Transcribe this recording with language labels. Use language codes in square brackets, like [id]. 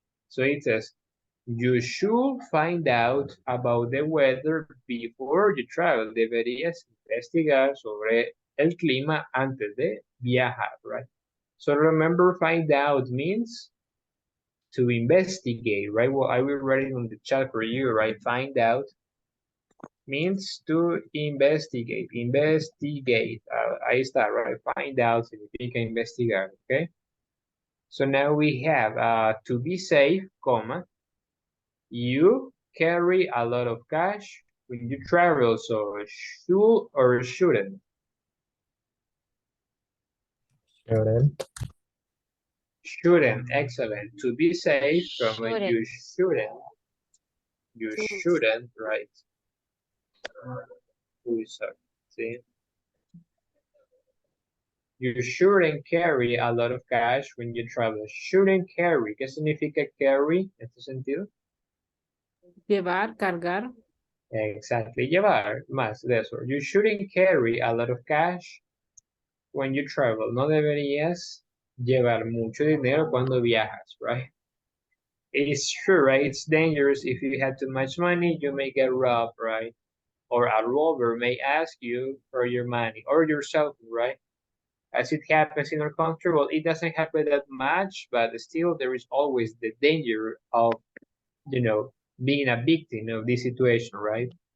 [en] So it says, you should find out about the weather before you travel. [es] Deberías investigar sobre el clima antes de viajar, right? [en] So remember, find out means to investigate, right? Well, I will write it on the chat for you, right? Find out means to investigate. Investigate. [es] Ahí está, [en] right? Find out [es] significa investigar, [en] okay? So now we have to be safe, comma, you carry a lot of cash when you travel, so should or shouldn't? Shouldn't. Shouldn't, excellent. To be safe, comma, Shouldn't. you shouldn't. You shouldn't, right? See? You shouldn't carry a lot of cash when you travel. Shouldn't carry. [es] ¿Qué significa carry en este sentido? Llevar, cargar. Exactly, llevar, más de eso. [en] You shouldn't carry a lot of cash when you travel. [es] No deberías llevar mucho dinero cuando viajas, right? [en] It's true, right? It's dangerous. If you have too much money, you may get robbed, right? Or a robber may ask you for your money or your cell phone, right? as it happens in our country. Well, it doesn't happen that much, but still there is always the danger of, being a victim of this situation, right?